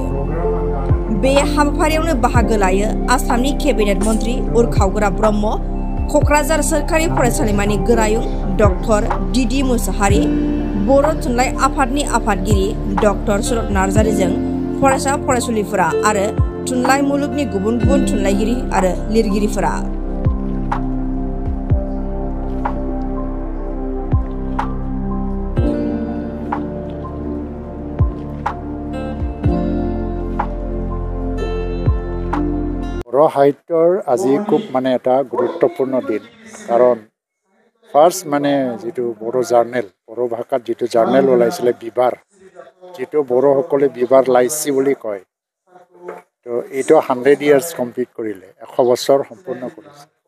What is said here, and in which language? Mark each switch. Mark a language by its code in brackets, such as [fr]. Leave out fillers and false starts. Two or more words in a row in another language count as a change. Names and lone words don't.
[brx] बे हाबाफारियावनो बाहागो लायो आसामनि केबिनेट मन्त्रि उरखावगोरा ब्रह्म, क'क्राझार सोरखारि फरायसालिमानि गोरायुं डक्टर दिदि मुसाहारि, बर' थुनलाइ आफादनि आफादगिरि डक्टर सुरत नार्जारिजों फरायसा फरायसुलिफोरा आरो थुनलाइ मुलुगनि गुबुन गुबुन थुनलाइगिरि आरो लिरगिरिफोरा। [as] बर' সাহিত্যৰ আজি খুব এটা গুৰুত্বপূৰ্ণ দিন, কাৰণ ফাৰ্ষ্ট যিটো বড়ো জাৰ্নেল, বড়ো ভাষাত যিটো জাৰ্নেল ওলাইছিলে বিবাৰ, যিটো বড়োসকলে বিবাৰ লাইচি বুলি কয়, তো এইটো 100 years কমপ্লিট কৰিলে, 100 বছৰ সম্পূৰ্ণ কৰিছে।